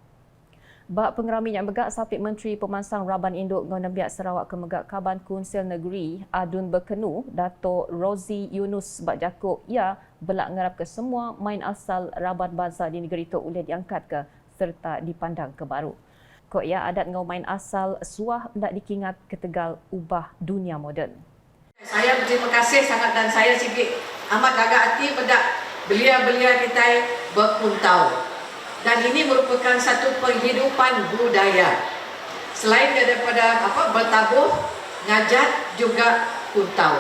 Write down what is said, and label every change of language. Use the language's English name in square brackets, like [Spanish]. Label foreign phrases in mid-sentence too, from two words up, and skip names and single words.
[Iban] Bak pengerami yang megak Sapit Menteri Pemansang Raban Induk ngau Nembiak Sarawak ke megak Kaban Kunsel Negeri Adun Bekenu, Dato' Rozi Yunus bak jakuk ia belak ngarap ke semua main asal Raban Bazar di negeri itu boleh diangkat ke serta dipandang ke baru. Kok ia adat ngau main asal suah hendak dikingat ke Tegal ubah dunia moden. [Malay] Saya berterima kasih sangat dan saya sikit [Iban] amat gagah hati [Malay] pada belia-belia kita berkuntau. Dan ini merupakan satu penghidupan budaya. Selain daripada bertabuh, ngajat juga kuntau.